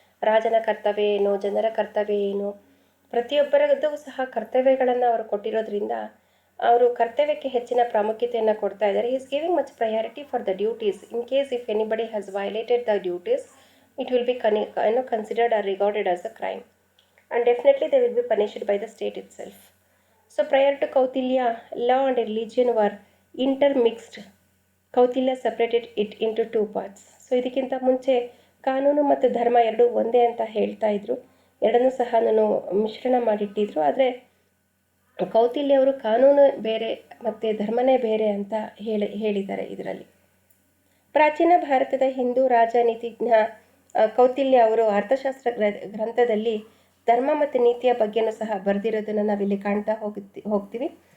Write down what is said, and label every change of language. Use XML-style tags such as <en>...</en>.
<kn>ರಾಜನ ಕರ್ತವ್ಯ ಏನು, ಜನರ ಕರ್ತವ್ಯ ಏನು, ಪ್ರತಿಯೊಬ್ಬರದ್ದು ಸಹ ಕರ್ತವ್ಯಗಳನ್ನು ಅವರು ಕೊಟ್ಟಿರೋದ್ರಿಂದ ಅವರು ಕರ್ತವ್ಯಕ್ಕೆ ಹೆಚ್ಚಿನ ಪ್ರಾಮುಖ್ಯತೆಯನ್ನು ಕೊಡ್ತಾ ಇದ್ದಾರೆ.</kn> <en>Is giving much priority for the duties. In case if anybody has violated the duties, it will be considered or regarded as a crime and definitely they will be punished by the state itself. So prior to Kautilya, law and religion were intermixed. Kautilya separated it into two parts.</en> <kn>So ಇದಕ್ಕಿಂತ ಮುಂಚೆ ಕಾನೂನು ಮತ್ತು ಧರ್ಮ ಎರಡೂ ಒಂದೇ ಅಂತ ಹೇಳ್ತಾ ಇದ್ರು. ಎರಡನ್ನೂ ಸಹ ಮಿಶ್ರಣ ಮಾಡಿಟ್ಟಿದ್ರು. ಆದರೆ ಕೌಟಿಲ್ಯ ಅವರು ಕಾನೂನು ಬೇರೆ ಮತ್ತು ಧರ್ಮನೇ ಬೇರೆ ಅಂತ ಹೇಳಿದ್ದಾರೆ ಇದರಲ್ಲಿ. ಪ್ರಾಚೀನ ಭಾರತದ ಹಿಂದೂ ರಾಜನೀತಿಜ್ಞ ಕೌಟಿಲ್ಯ ಅವರು ಅರ್ಥಶಾಸ್ತ್ರ ಗ್ರಂಥದಲ್ಲಿ ಧರ್ಮ ಮತ್ತು ನೀತಿಯ ಬಗ್ಗೆನೂ ಸಹ ಬರೆದಿರೋದನ್ನು ನಾವಿಲ್ಲಿ ಕಾಣ್ತಾ ಹೋಗ್ತೀವಿ.</kn>